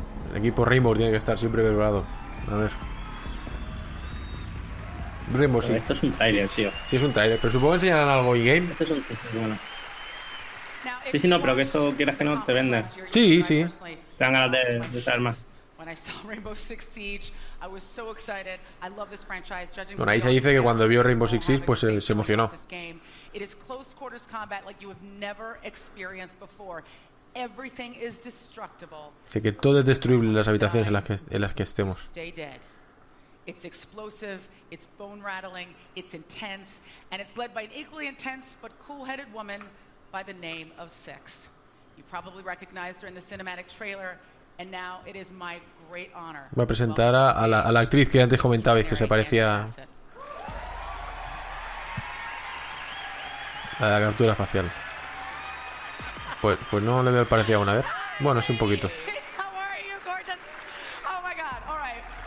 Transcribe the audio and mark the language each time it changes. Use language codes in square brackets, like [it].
[es] El equipo Rainbow tiene que estar siempre preparado. A ver. Rainbow, sí. Esto es un trailer, sí, tío. Sí, es un trailer, pero supongo que enseñarán algo in-game. Esto es un bueno. Sí, no, pero que esto quieras que no te vendas. Sí, sí. Te dan ganas de saber más. [en] When I saw Rainbow Six Siege, I was so excited. I love this franchise. Judging from the dice [es] que cuando vio Rainbow Six Siege, pues se emocionó. [en] It is close quarters combat like you have never experienced before. Everything is destructible. [es] Sé que todo es destruible en las habitaciones en las que estemos. [en] Stay dead. It's explosive, it's bone rattling, it's intense, and it's led by an equally intense but cool-headed woman by the name of Six. You probably recognized her in the cinematic trailer. And now it is my great honor. [es] Voy a presentar a la actriz que antes comentabais que se parecía a la captura facial. Pues no le veo el parecido aún, a ver. Bueno, sí, un poquito. [en] How are you, gorgeous? Oh my god. All right.